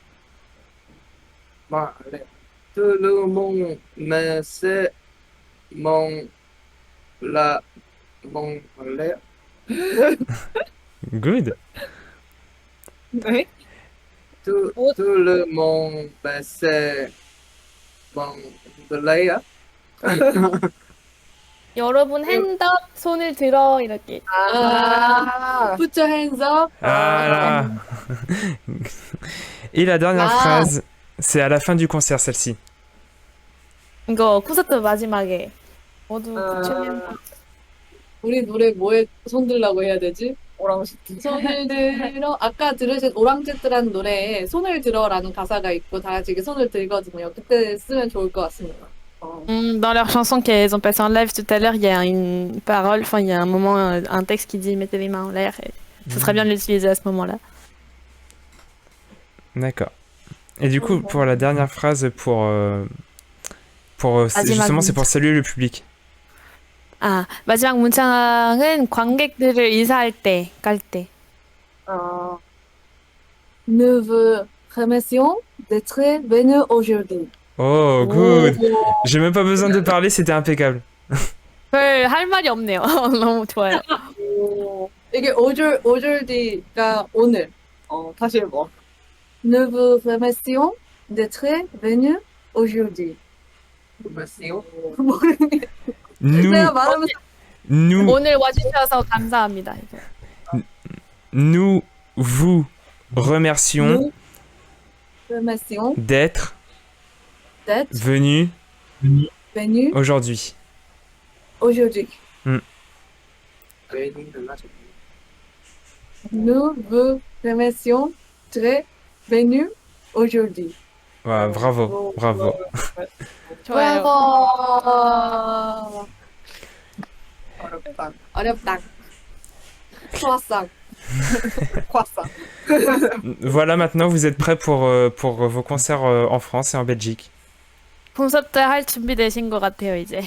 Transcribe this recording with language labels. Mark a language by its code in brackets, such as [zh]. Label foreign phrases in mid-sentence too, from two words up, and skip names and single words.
[fr] Bon, allez. Tout le monde me sait mon l'air. [en] Good. [fr] Oui. Tout le monde me sait mon l'air. [ko] 여러분 핸드업 손을 들어 이렇게. 아, [en] put your hands up. [fr] Voilà. Et la dernière Ah. phrase, c'est à la fin du concert, celle-ci. [ko] 이거 콘서트 마지막에 모두 붙이면 우리 노래 뭐에 손 들라고 해야 되지? 오랑시티. 손을 들어. 아까 들으신 오랑제트라는 노래에 손을 들어라는 가사가 있고 다 같이 이렇게 손을 들거든요. 그때 쓰면 좋을 것 같습니다. [fr] Dans leur chanson qu'elles ont passé en live tout à l'heure, il y a une parole, enfin il y a un moment, un texte qui dit mettez les mains en l'air. Et ce serait bien de l'utiliser à ce moment-là. D'accord. Et du coup, pour la dernière phrase, justement, c'est pour saluer le public. [ko] 아, 마지막 문장은 관객들을 인사할 때, 깔 때. [fr] Nous vous remercions d'être venus aujourd'hui. Oh, good. J'ai même pas besoin de parler, c'était impeccable. [ko] 별 할 말이 없네요. 너무 좋아요. 이게 aujourd'hui,가 오늘. 다시 해봐. [fr] Nous vous remercions d'être venus aujourd'hui. Merci. Nous, [ko] 내가 말하면 [fr] nous, [ko] 오늘 와주셔서 감사합니다. [fr] nous vous remercions nous remercions d'être d'être venus venus aujourd'hui. aujourd'hui. Nous vous remercions d'être venus aujourd'hui. Ouais, bravo, bravo. [ko] 좋아요. 브라보! 어렵다. 어렵다. [fr] croissant. croissant. Voilà, maintenant vous êtes prêts pour vos concerts en France et en Belgique. [ko] 콘서트 할 준비 되신 것 같아요, 이제.